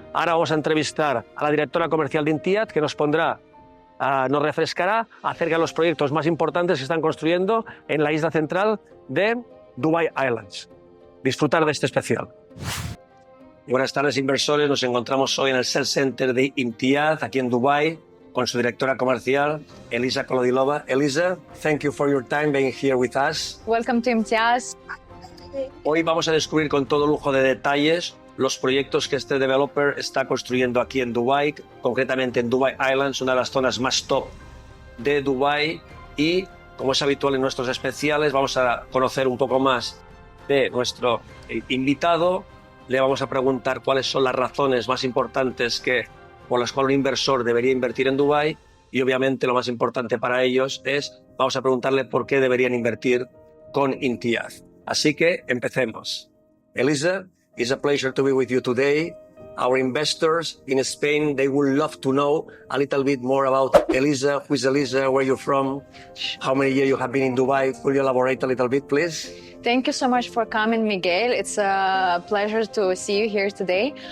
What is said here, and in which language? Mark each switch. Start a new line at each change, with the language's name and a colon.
Spanish: Ahora vamos a entrevistar a la directora comercial de Imtiaz, que nos refrescará acerca de los proyectos más importantes que están construyendo en la isla central de Dubai Islands. Disfrutar de este especial. Buenas tardes, inversores. Nos encontramos hoy en el Sales Center de Imtiaz, aquí en Dubai, con su directora comercial, Elisa Kolodilova.
English: Elisa, thank you for your time being here with us. Welcome to Imtiaz.
Spanish: Hoy vamos a descubrir con todo lujo de detalles los proyectos que este developer está construyendo aquí en Dubái, concretamente en Dubai Islands, una de las zonas más top de Dubái. Y, como es habitual en nuestros especiales, vamos a conocer un poco más de nuestro invitado. Le vamos a preguntar cuáles son las razones más importantes por las cuales un inversor debería invertir en Dubái. Y, obviamente, lo más importante para ellos vamos a preguntarle por qué deberían invertir con Imtiaz. Así que empecemos.
English: Elisa, it's a pleasure to be with you today. Our investors in Spain, they would love to know a little bit more about Elisa. Who is Elisa? Where are you from? How many years you have been in Dubai? Could you elaborate a little bit, please? Thank you so much for coming, Miguel. It's a pleasure to see you here today.